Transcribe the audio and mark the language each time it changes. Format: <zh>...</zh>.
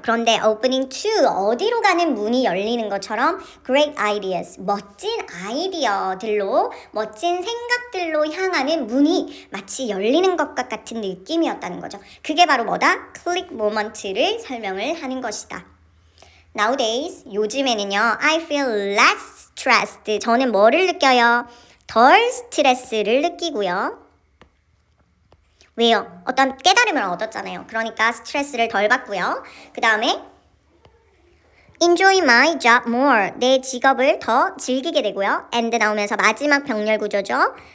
<ko>그런데 opening to, 어디로 가는 문이 열리는 것처럼 great ideas, 멋진 아이디어들로, 멋진 생각들로 향하는 문이 마치 열리는 것과 같은 느낌이었다는 거죠. 그게 바로 뭐다? click moment를 설명을 하는 것이다.</ko> <en>Nowadays, 요즘에는요, I feel less stressed.</en> <ko>저는 뭐를 느껴요? 덜 스트레스를 느끼고요. 왜요? 어떤 깨달음을 얻었잖아요. 그러니까 스트레스를 덜 받고요. 그 다음에</ko> <en>enjoy my job more.</en> <ko>내 직업을 더 즐기게 되고요. and 나오면서 마지막 병렬 구조죠.</ko>